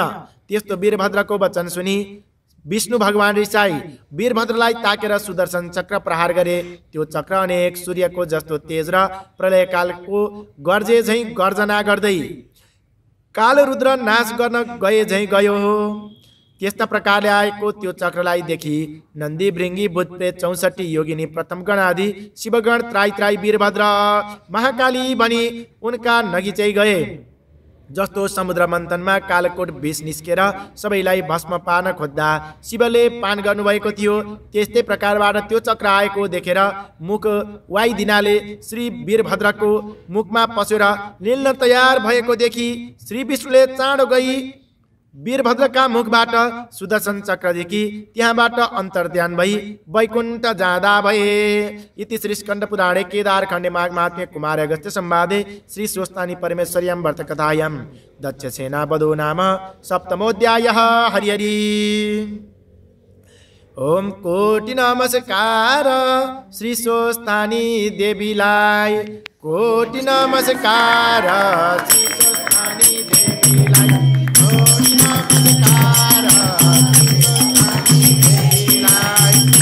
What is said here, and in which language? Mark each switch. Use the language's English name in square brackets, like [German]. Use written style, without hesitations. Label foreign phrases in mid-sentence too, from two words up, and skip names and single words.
[Nepali] त्यस्तो वीरभद्रको वचन सुनि विष्णु भगवान रिसाई वीरभद्रलाई ताकेर सुदर्शन चक्र प्रहार गरे। त्यो चक्र अनेक सूर्यको जस्तो तेज र प्रलयकालको गर्जे झैं गर्जना गर्दै काल रुद्र नाश गर्न गए झैं गयो। त्यस्ता प्रकारले आएको त्यो चक्रलाई देखि नन्दी भृंगी भूत प्रेत 64 योगिनी प्रथम गण आदि शिवगण त्राई त्राई वीरभद्र महाकाली भनी उनका नगिचै गए। जस्तो समुद्र मन्थनमा कालकोट विष निस्केर सबैलाई भस्म पार्न खोज्दा शिवले पान गर्नुभएको थियो, त्यस्तै प्रकारबाट त्यो चक्र आएको देखेर मुख वाइदिनाले श्री वीरभद्रको मुखमा पसेर निल्न तयार भएको देखि श्री विष्णुले चाँडो गई वीरभद्रका मुखबाट सुदर्शन चक्रदेखि त्यहाँबाट अन्तर्ध्यान भई वैकुण्ठ जाँदा भए। [Sanskrit] इति श्री स्कन्द पुराणे केदार खण्डे माघ महात्म्ये कुमार अगस्त्य संवादे श्री स्वस्तानी परमेश्वर्यां व्रत कथायां दक्षसेना वधो नाम सप्तमोऽध्यायः। [Nepali] हरि हरि ओम कोटि नमस्कार श्री स्वस्तानी देवीलाई, कोटि नमस्कार श्री स्वस्तानी देवीलाई, कोटि नमस्कार श्री स्वस्तानी